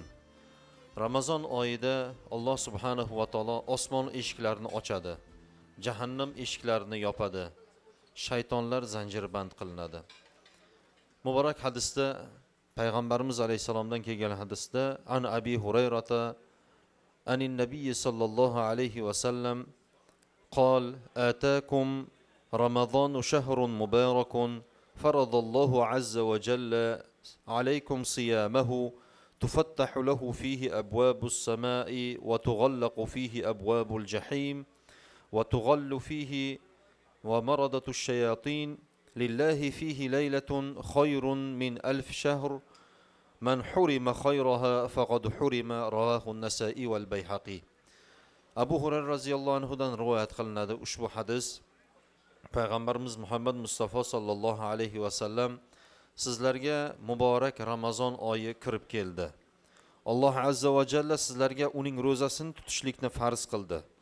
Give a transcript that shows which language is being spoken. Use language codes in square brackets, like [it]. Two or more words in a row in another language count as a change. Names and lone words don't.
[uz] Ramazon oyida Alloh [ar] سبحانه وتعالى [uz] osmon eshiklarini ochadi, jahannam eshiklarini yopadi, shaytonlar zanjirband qilinadi. Muborak hadisda payg'ambarimiz alayhisalomdan kelgan hadisda [ar] عن أبي هريرة عن النبي صلى الله عليه وسلم قال آتاكم رمضان شهر مبارك فرض الله عز وجل عليكم صيامه تفتح له فيه أبواب السماء وتغلق فيه أبواب الجحيم وتغل فيه ومردة الشياطين لله فيه ليلة خير من 1000 شهر من حرم خيرها فقد حرم. رواه النسائي والبيهقي. [uz] Abu Hurayra radhiyallohu anhudan rivoyat qilinadi ushbu hadis. Payg'ambarimiz Muhammad Mustafa [ar] صلى الله عليه وسلم [uz] sizlarga muborak Ramazon oyi kirib keldi. Alloh [ar] عز وجل [uz] sizlarga uning ro'zasini tutishlikni farz qildi.